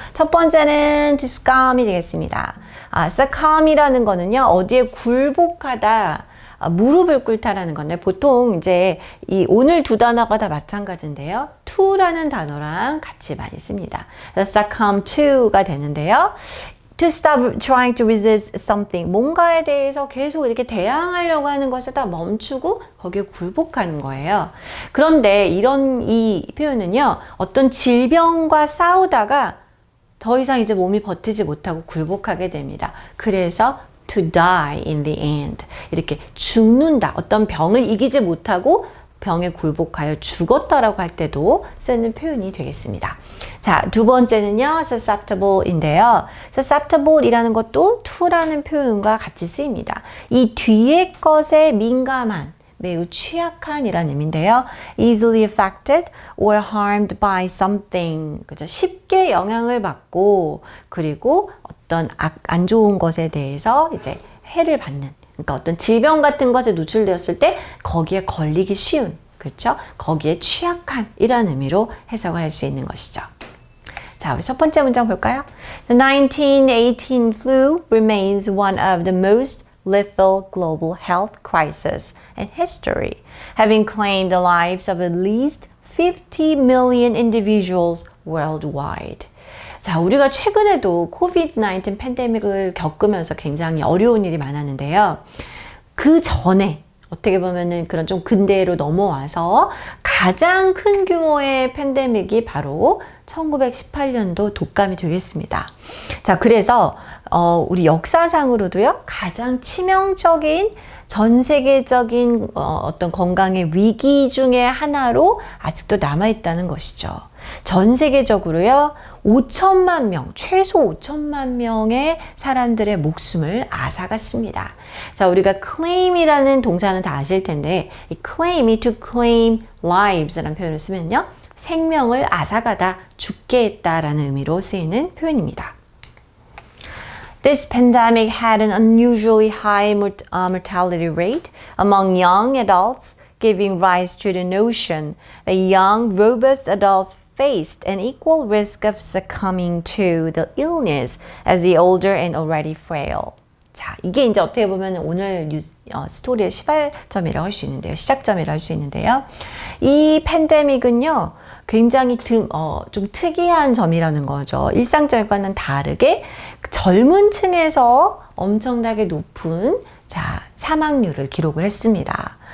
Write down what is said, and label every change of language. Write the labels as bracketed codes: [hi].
[ko] 첫 번째는 to succumb이 되겠습니다. succumb이라는 거는요, 어디에 굴복하다, 무릎을 꿇다라는 건데, 보통 이제 오늘 두 단어가 다 마찬가지인데요. to라는 단어랑 같이 많이 씁니다. succumb to가 되는데요. [en] To stop trying to resist something. [ko] 뭔가에 대해서 계속 이렇게 대항하려고 하는 것을 다 멈추고 거기에 굴복하는 거예요. 그런데 이 표현은요, 어떤 질병과 싸우다가 더 이상 이제 몸이 버티지 못하고 굴복하게 됩니다. 그래서 [en] to die in the end. [ko] 이렇게 죽는다. 어떤 병을 이기지 못하고 병에 굴복하여 죽었다라고 할 때도 쓰는 표현이 되겠습니다. 자, 두 번째는요, susceptible인데요. susceptible이라는 것도 to라는 표현과 같이 쓰입니다. 이 뒤에 것에 민감한, 매우 취약한이라는 의미인데요. [en] easily affected or harmed by something. [ko] 그죠? 쉽게 영향을 받고, 그리고 어떤 안 좋은 것에 대해서 이제 해를 받는. 그러니까 어떤 질병 같은 것에 노출되었을 때 거기에 걸리기 쉬운, 그렇죠? 거기에 취약한 이라는 의미로 해석을 할 수 있는 것이죠. 자, 우리 첫 번째 문장 볼까요? [en] The 1918 flu remains one of the most lethal global health crises in history, having claimed the lives of at least 50 million individuals worldwide. [ko] 자, 우리가 최근에도 코비드-19 팬데믹을 겪으면서 굉장히 어려운 일이 많았는데요. 그 전에 어떻게 보면은 그런 좀 근대로 넘어와서 가장 큰 규모의 팬데믹이 바로 1918년도 독감이 되겠습니다. 자, 그래서 우리 역사상으로도요, 가장 치명적인 전 세계적인 어떤 건강의 위기 중에 하나로 아직도 남아있다는 것이죠. 전 세계적으로요, 5천만 명, 최소 5천만 명의 사람들의 목숨을 앗아갔습니다. 자, 우리가 claim이라는 동사는 다 아실 텐데, 이 claim이 [en] to claim lives [ko] 라는 표현을 쓰면요, 생명을 앗아가다, 죽게 했다라는 의미로 쓰이는 표현입니다. [en] This pandemic had an unusually high mortality rate among young adults, giving rise to the notion that young, robust adults faced an equal risk of succumbing to the illness as the older and already frail. [ko] 자, 이게 이제 어떻게 보면 오늘 스토리의 시발점이라고 할 수 있는데요. 시작점이라고 할 수 있는데요. 이 팬데믹은요, 굉장히 좀 특이한 점이라는 거죠. 일상적과는 다르게 젊은 층에서 엄청나게 높은 사망률을 기록을 했습니다.